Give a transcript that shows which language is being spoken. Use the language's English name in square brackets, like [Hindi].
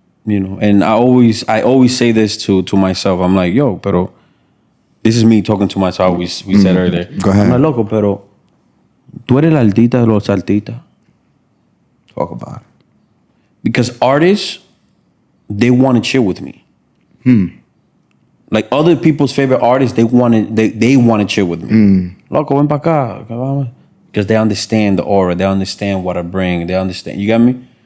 [English] And I always say this to myself. I'm like, yo, pero this is me talking to myself. We said earlier. Go ahead. I'm like, [Spanish] loco, pero tú eres la artista de los artistas. [English] Talk about it. Because artists, they want to chill with me. Like other people's favorite artists, they want to chill with me. [Spanish] Loco, ven pa' acá. [English] Because they understand the aura. They understand what I bring. They understand. You got me?